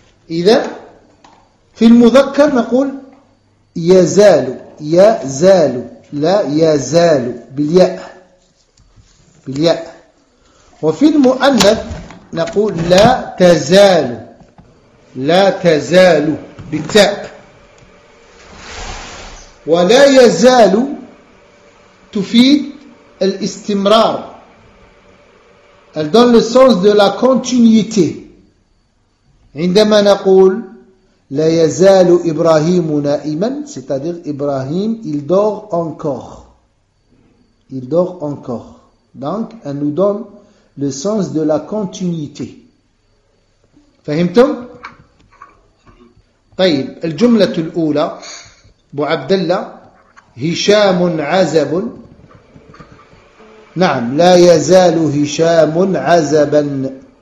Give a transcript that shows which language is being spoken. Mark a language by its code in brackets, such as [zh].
[ar] إذا في المذكر نقول يزال، يزال، لا يزال بالياء، بالياء. وفي المؤنث نقول لا تزال، لا تزال بالتاء. ولا يزال تفيد الاستمرار، [fr] elle donne le sens de la continuité. [ar] عندما نقول لا يزال إبراهيم نائما، [fr] c'est-à-dire إبراهيم il dort encore، il dort encore. Donc elle nous donne le sens de la continuité. [ar] فهمتم؟ طيب، الجملة الأولى، أبو عبد الله، هشام عزب، نعم لا يزال هشام عزبا.